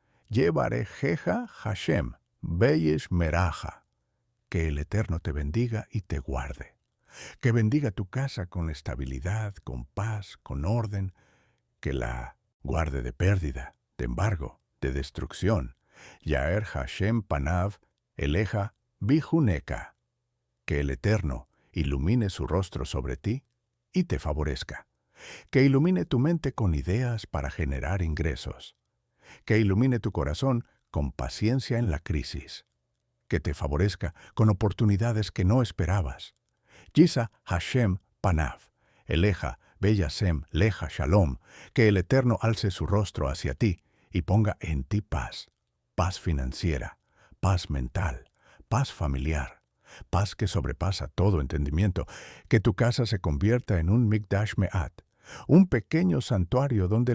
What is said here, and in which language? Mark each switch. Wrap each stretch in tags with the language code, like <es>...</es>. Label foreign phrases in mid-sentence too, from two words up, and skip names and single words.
<he>יברכך ה׳ וישמרך.</he> <es>Que el Eterno te bendiga y te guarde. Que bendiga tu casa con estabilidad, con paz, con orden. Que la guarde de pérdida, de embargo, de destrucción.</es> <he>יאר ה׳ פניו אליך ויחנך.</he> <es>Que el Eterno ilumine su rostro sobre ti y te favorezca. Que ilumine tu mente con ideas para generar ingresos. Que ilumine tu corazón con paciencia en la crisis. Que te favorezca con oportunidades que no esperabas.</es> <he>ישא ה׳ פניו אליך וישם לך שלום.</he> <es>Que el Eterno alce su rostro hacia ti y ponga en ti paz. Paz financiera, paz mental, paz familiar. Paz que sobrepasa todo entendimiento, que tu casa se convierta en un</es> <he>מקדש מעט,</he> <es>un pequeño santuario donde</es>